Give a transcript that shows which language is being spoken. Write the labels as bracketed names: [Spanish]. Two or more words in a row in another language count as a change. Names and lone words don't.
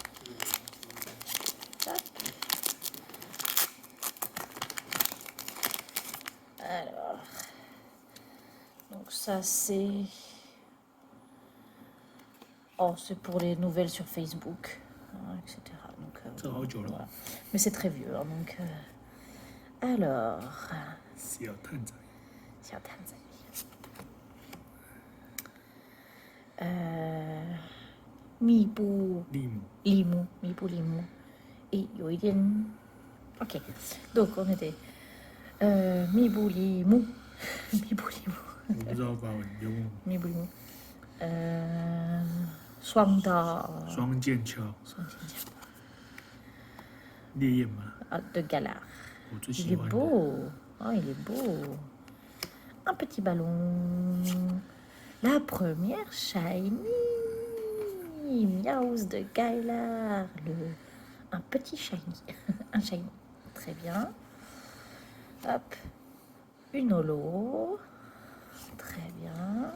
[French] Hop. Alors, donc ça c'est... Oh, c'est pour les nouvelles sur Facebook, hein, etc. Donc, voilà. Mais c'est très vieux, hein, donc... Alors... [Chinese] 小探仔。小探仔。密布利姆，密布利姆，诶，有一点 OK， [French] donc on était [Chinese] 密布利姆，密布利姆，我不知道法文，别问我。密布利姆，双刀，双剑鞘，双剑鞘，烈焰马。 [French] de Galar， [Chinese] 我最喜 [French] il est [Chinese] 欢的。 [French] beau，oh il est beau， un petit ballon, la première shiny, Miaouz de Galar, un petit shiny, un shiny, très bien. Hop, une holo, très bien.